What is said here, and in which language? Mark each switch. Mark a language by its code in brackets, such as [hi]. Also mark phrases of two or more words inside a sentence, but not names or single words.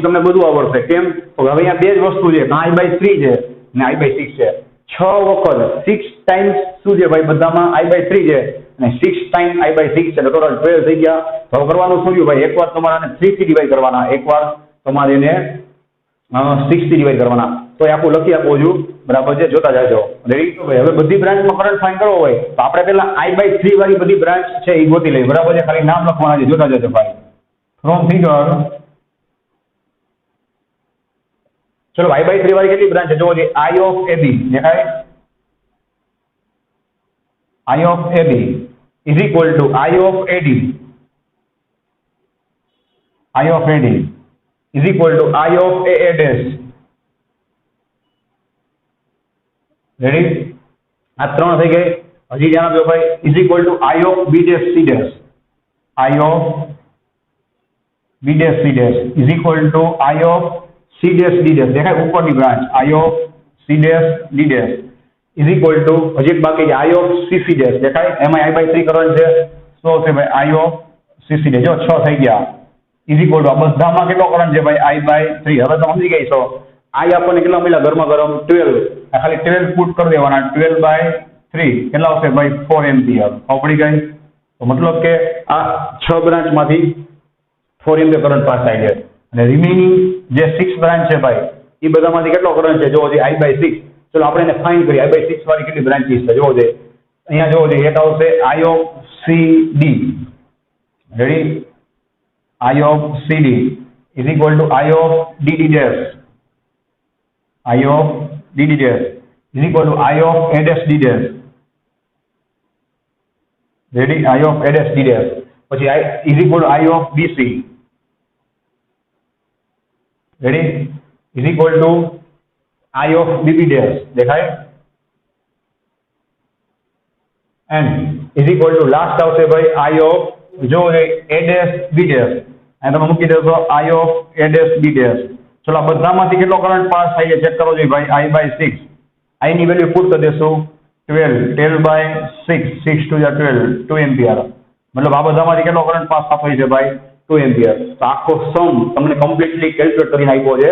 [gu] તમને બધું આવડશે કેમ તો હવે અહીંયા બે જ વસ્તુ છે I/3 છે ને I/6 છે 6 વખત 6 ટાઈમ્સ શું છે ભાઈ બધામાં I/3 છે અને 6 ટાઈમ I/6 છે એટલે ટોટલ 12 થઈ ગયા તો કરવાનું શું ભાઈ એકવાર તમારે આને 3 થી ડિવાઈડ કરવાના એકવાર તમારે એને 6 થી ડિવાઈડ કરવાના તો એ આખું લખી આપું છું બરાબર છે જોતા જાજો રેડી તો ભાઈ હવે બધી બ્રાન્ચમાં કરંટ ફાઇન્ડ કરવો હોય તો આપણે પહેલા I/3 વાળી બધી બ્રાન્ચ છે એ ગોતી લઈએ બરાબર છે ખાલી નામ લખવાના છે જોતા જાજો ભાઈ [en] from figure [gu] ચલો I/3 વાળી કેટલી બ્રાન્ચ છે જોવો છે [en] I of AB [gu] દેખાય [en] I of AB is equal to I of AD is equal to I of AA dash [gu] રેડી આ ત્રણ થઈ ગઈ હજી ધ્યાન આપજો ભાઈ [en] is equal to I of B dash C dash I of B dash C dash is equal to I of C dash D dash [gu] દેખાય ઉપરની બ્રાન્ચ [en] I of C dash D dash is equal to [gu] હજી એક બાકી છે [en] I of CC dash [gu] દેખાય એમાં I/3 કરંટ છે શું છે ભાઈ [en] I of CC dash [gu] જો 6 થઈ ગયા is [en] equal to [gu] આ બધામાં કેટલો કરંટ છે ભાઈ I/3 હવે તો સમજી ગઈ છો I આપણને કેટલા મળ્યા ગરમા ગરમ 12 આ ખાલી 12 પુટ કરી દેવાના 12/3 કેટલા આવશે ભાઈ 4 એમ્પિયર પડી ગઈ તો મતલબ કે આ 6 બ્રાન્ચમાંથી 4 એમ્પિયર કરંટ પાસ થાય છે અને રિમેનિંગ જે 6 બ્રાન્ચ છે ભાઈ એ બધામાંથી કેટલો કરંટ છે જોવો છે I/6 ચલો આપણે એને ફાઇન્ડ કરીએ I/6 વાળી કેટલી બ્રાન્ચીસ છે જોવો છે અહીંયા જોવો છે એક આવશે [en] I of CD રેડી I of CD is equal to I of DD dash I of DD dash is equal to I of A dash D dash ready I of A dash D dash [gu] પછી [en] I is equal to I of BC ready is equal to I of BB dash [gu] દેખાય [en] and is equal to last [gu] આવશે ભાઈ [en] I of [gu] જો [en] A dash B dash [gu] અહીં તમે મૂકી દેશો [en] I of A dash B dash. [gu] ચલો આ બધામાંથી કેટલો કરંટ પાસ થાય છે ચેક કરો જોઈએ ભાઈ, I/6. I ની વેલ્યુ પુટ કરી દેશો 12/6, 6 2 12, 2 એમ્પિયર. મતલબ આ બધામાંથી કેટલો કરંટ પાસ થતો હોય છે ભાઈ, 2 એમ્પિયર. તો આખો સમ તમને કમ્પ્લીટલી કેલ્ક્યુલેટ કરીને આપ્યો છે.